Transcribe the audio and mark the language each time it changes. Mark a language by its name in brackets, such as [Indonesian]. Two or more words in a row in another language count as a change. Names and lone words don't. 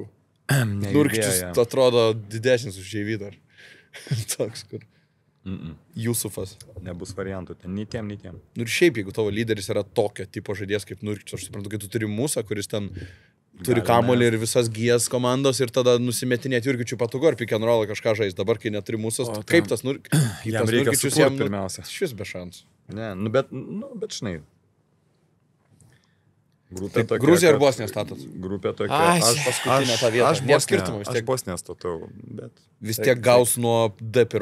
[Lithuanian] Nurkičius atrodo didesnis už JV dar. Toks, kur. Jusufas. Nebus variantų, ten nei tiem. Ir šiaip, jeigu tavo lyderis yra tokio tipo žaidėjas kaip Nurkičius, aš suprantu, kad tu turi Musą, kuris ten turi kamuolį ir visas gijas komandos ir tada nusimetinėti Jurgičių patogu ar [English] pick and roll [Lithuanian] kažką žais. Dabar, kai neturi Musas, kaip tas Nurkičius? Jam reikia sukurt pirmiausia. Šis be šansų. Ne, bet žinai. Gruzija ar Bosnija statot? Grupė tokia. Aš paskutinę tą vietą. Aš Bosniją statau, bet... Vis tiek gaus nuo D1.